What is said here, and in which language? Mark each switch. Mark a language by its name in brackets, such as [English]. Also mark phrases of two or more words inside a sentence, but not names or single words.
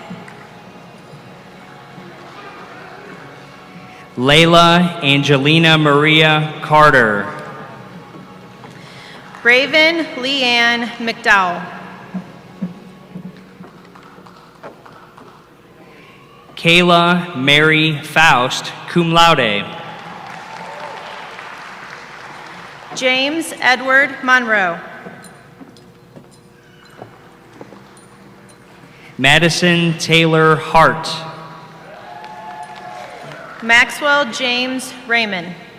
[English] Layla Angelina Maria Carter. Raven Leanne McDowell. Kayla Mary Faust, [Latin] cum laude. [English] James Edward Monroe. Madison Taylor Hart. Maxwell James Raymond.